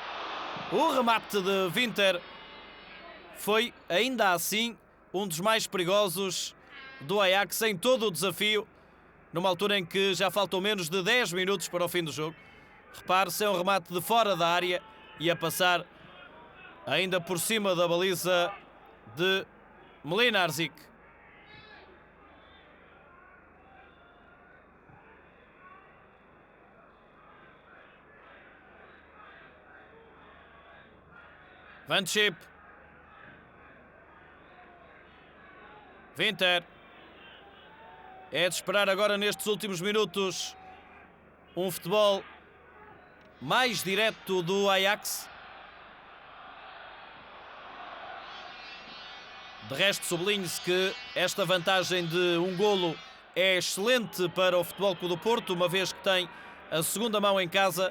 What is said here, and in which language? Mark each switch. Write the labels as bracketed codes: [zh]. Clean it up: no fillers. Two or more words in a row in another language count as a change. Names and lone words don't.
[pt] O remate de Winter foi ainda assim um dos mais perigosos do Ajax em todo o desafio, numa altura em que já faltam menos de 10 minutos para o fim do jogo. Repare-se, é um remate de fora da área e a passar ainda por cima da baliza de Mlinarzic. Van Schip. Winter. É de esperar agora nestes últimos minutos um futebol mais direto do Ajax. De resto, sublinhe-se que esta vantagem de um golo é excelente para o Futebol Clube do Porto, uma vez que tem a segunda mão em casa.